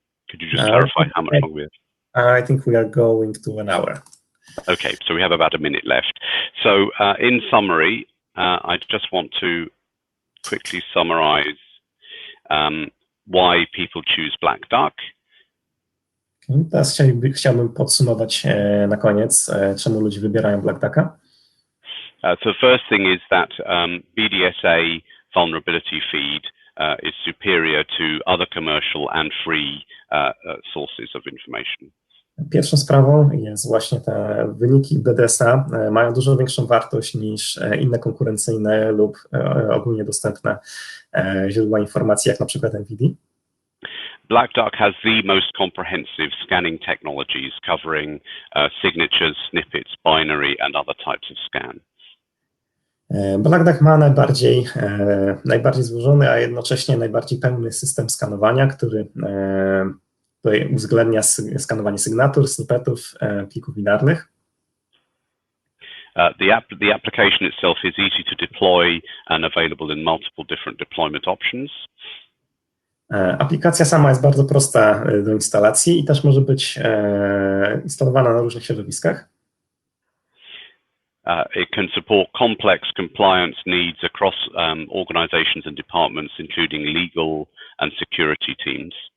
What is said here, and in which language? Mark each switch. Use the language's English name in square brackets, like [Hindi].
[English] Could you just clarify how much longer we have? I think we are going to an hour. Okay, so we have about a minute left. So in summary, I just want to quickly summarize why people choose Black Duck. [Polish] Teraz chciałbym podsumować na koniec, czemu ludzie wybierają Black Ducka. [English] So the first thing is that BDSA vulnerability feed is superior to other commercial and free sources of information. [Polish] Pierwszą sprawą jest właśnie te wyniki BDSA mają dużo większą wartość niż inne konkurencyjne lub ogólnie dostępne źródła informacji, jak na przykład NVD. [English] Black Duck has the most comprehensive scanning technologies covering signatures, snippets, binary and other types of scan. [Polish] Black Duck ma najbardziej złożony, a jednocześnie najbardziej pełny system skanowania, który tutaj uwzględnia skanowanie sygnatur, snippetów, plików binarnych. [English] The application itself is easy to deploy and available in multiple different deployment options. [Polish] Aplikacja sama jest bardzo prosta do instalacji i też może być instalowana na różnych środowiskach. [English] It can support complex compliance needs across organizations and departments, including legal and security teams.